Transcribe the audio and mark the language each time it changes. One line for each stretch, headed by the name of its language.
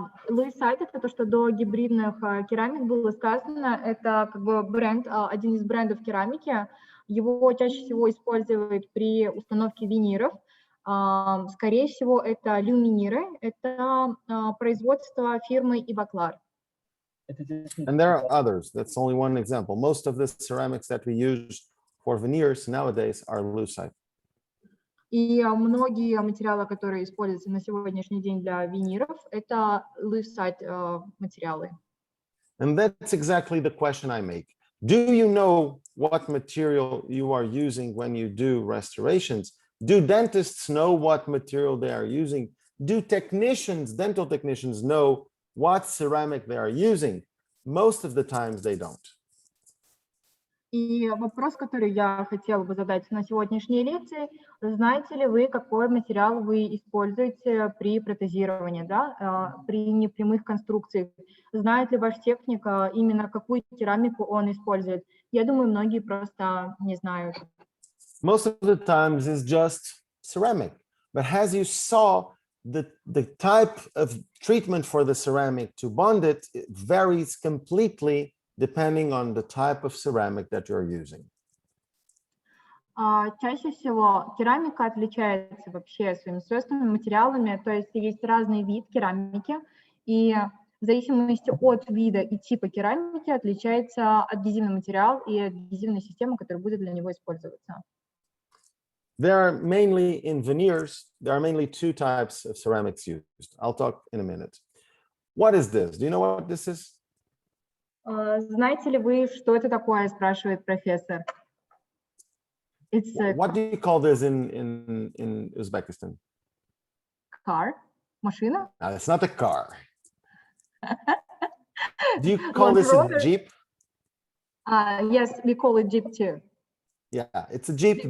Russian: Lucite — это то, что до гибридных керамик было сказано. Это как бы бренд, один из брендов керамики. Его чаще всего используют при установке виниров. Скорее всего, это люминиры. Это производство фирмы Ivoclar.
English: And there are others. That's only one example. Most of the ceramics that we use for veneers nowadays are lucite.
Russian: И многие материалы, которые используются на сегодняшний день для виниров, это lucite материалы.
English: And that's exactly the question I make. Do you know what material you are using when you do restorations? Do dentists know what material they are using? Do dental technicians know what ceramic they are using? Most of the times they don't.
Russian: И вопрос, который я хотела бы задать на сегодняшней лекции: знаете ли вы, какой материал вы используете при протезировании, да, при непрямых конструкциях? Знает ли ваш техник именно какую керамику он использует? Я думаю, многие просто не знают.
English: Most of the times it's just ceramic. But as you saw, the type of treatment for the ceramic to bond it varies completely depending on the type of ceramic that you're using.
Russian: Чаще всего керамика отличается вообще своими свойствами, материалами, то есть есть разный вид керамики, и в зависимости от вида и типа керамики отличается адгезивный материал и адгезивная система, которая будет для него использоваться.
English: There are mainly in veneers, there are mainly two types of ceramics used. I'll talk in a minute. What is this? Do you know what this is?
Russian: Знаете ли вы, что это такое, спрашивает профессор?
English: It's a What do you call this in Uzbekistan? car,
Russian: машина.
English: No, it's not a car. Do you call this a Jeep? Yes, we call it Jeep too. Yeah, it's a Jeep.